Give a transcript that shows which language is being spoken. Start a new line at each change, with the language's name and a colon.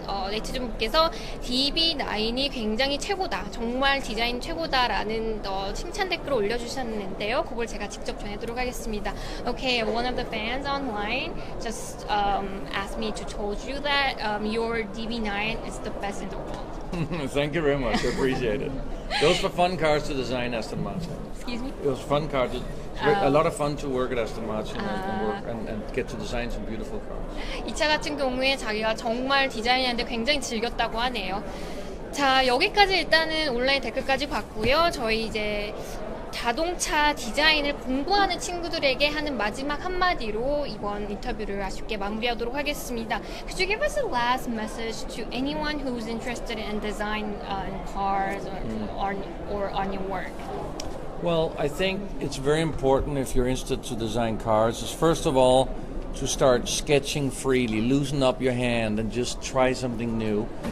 Korean: 네티즌 분께서 DB9이 굉장히 최고다. 정말 디자인 최고다라는 칭찬 댓글을 올려주셨는데요. 그걸 제가 직접 전해드리도록 하겠습니다.
English: Okay, one of the fans online just asked me to told you that your DB9 is the best in the world. Thank you very much. I appreciate it. Those were fun cars to design, Aston Martin. Excuse me? It was fun cars. A lot of fun to work at Aston Martin and get to design some beautiful cars.
Korean: 이 차 같은 경우에 자기가 정말 디자인하는데 굉장히 즐겼다고 하네요. 자, 여기까지 일단은 온라인 댓글까지 봤고요. 저희 이제 자동차 디자인을 공부하는 친구들에게 하는 마지막 한마디로 이번 인터뷰를 아쉽게 마무리하도록 하겠습니다.
English: Could you give us a last message to anyone who's interested in design in cars or on your work? Well, I think it's very important if you're interested to design cars is first of all to start sketching freely, loosen up your hand and just try something new.